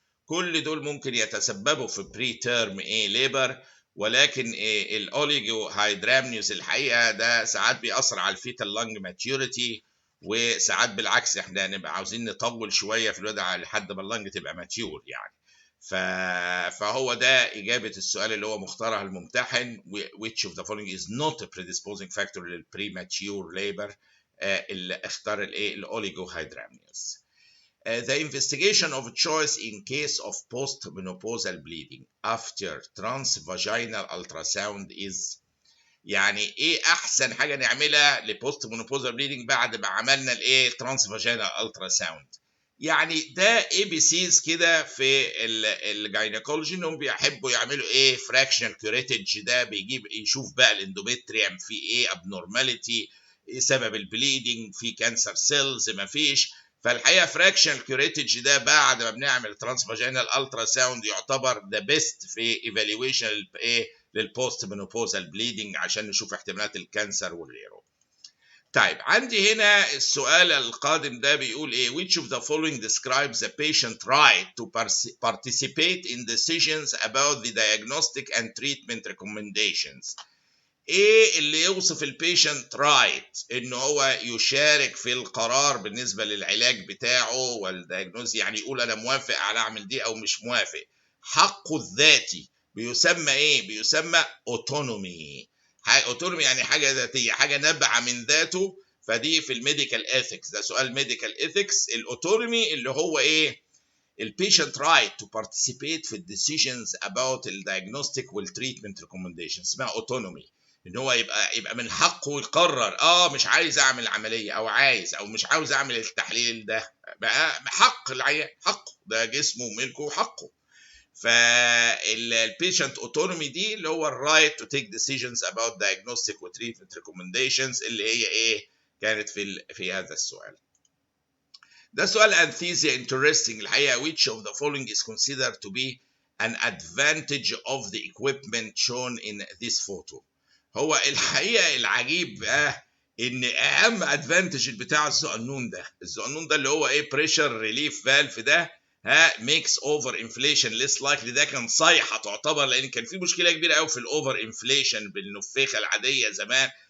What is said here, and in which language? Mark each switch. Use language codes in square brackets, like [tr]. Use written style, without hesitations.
[ar] كل دول ممكن يتسببوا في بري تيرم ليبر. ولكن الاوليجو هيدرامنيوس الحقيقه ده ساعات بيأثر على الفيتال لانج ماتيوريتي، وساعات بالعكس احنا نبقى عاوزين نطول شويه في الوضع لحد ما اللنج تبقى ماتيور يعني. فهو ده اجابه السؤال اللي هو مختارها الممتحن. [en] which of the following is not a predisposing factor للpremature labor. [ar] اللي اختار الاوليجوهيدرامنيوس. [en] The investigation of choice in case of postmenopausal bleeding after transvaginal ultrasound is. [ar] يعني ايه احسن حاجه نعملها لبوست مونوبوزال بليدنج بعد ما عملنا الايه ترانس فاجينال الترا ساوند؟ يعني ده اي بي سيز كده في الجاينيكولوجي انهم بيحبوا يعملوا ايه فراكشنال كيوريتج. ده بيجيب يشوف بقى الاندوميتريوم في ايه ابنورماليتي، ايه سبب البليدنج، في كانسر سيلز ما فيش. فالحقيقه فراكشنال كيوريتج ده بعد ما بنعمل ترانس فاجينال الترا ساوند يعتبر ذا بيست في ايفالويشن ايه للبوست مينوبوزال بليدنج عشان نشوف احتمالات الكانسر وغيره. طيب عندي هنا السؤال القادم ده بيقول ايه [en] which of the following describes the patient right to participate in decisions about the diagnostic and treatment recommendations. [ar] ايه اللي يوصف البيشنت رايت ان هو يشارك في القرار بالنسبه للعلاج بتاعه والدياجنوز، يعني يقول انا موافق على اعمل دي او مش موافق. حقه الذاتي بيسمى ايه؟ بيسمى اوتونومي. اوتونومي يعني حاجه ذاتيه، حاجه نابعه من ذاته. فدي في الميديكال ايثكس، ده سؤال ميديكال ايثكس. الاوتونومي اللي هو ايه؟ البيشنت رايت تو participate في الديسيجنز about الدايجنوستيك والتريتمنت ريكومنديشنز، اسمها اوتونومي. ان هو يبقى من حقه يقرر مش عايز اعمل عمليه او عايز او مش عاوز اعمل التحليل ده. بقى حق العيان، حقه، ده جسمه وملكه وحقه. فالبيشنت اوتونومي دي اللي هو الرايت تو تيك ديسيجنز اباوت دايجنوستيك وتريتمنت ريكومنديشنز اللي هي ايه كانت في هذا السؤال. ده سؤال انثيزيا interesting الحقيقه. [en] which of the following is considered to be an advantage of the equipment shown in this photo. [ar] هو الحقيقه العجيب بقى ان اهم ادفانتج بتاع الزقنون ده اللي هو ايه بريشر ريليف فالف ده ميكس اوفر انفليشن ليس لايكلي. ده كان صيحه تعتبر، لان كان في مشكله كبيره قوي في الاوفر انفليشن بالنفيخه العاديه زمان.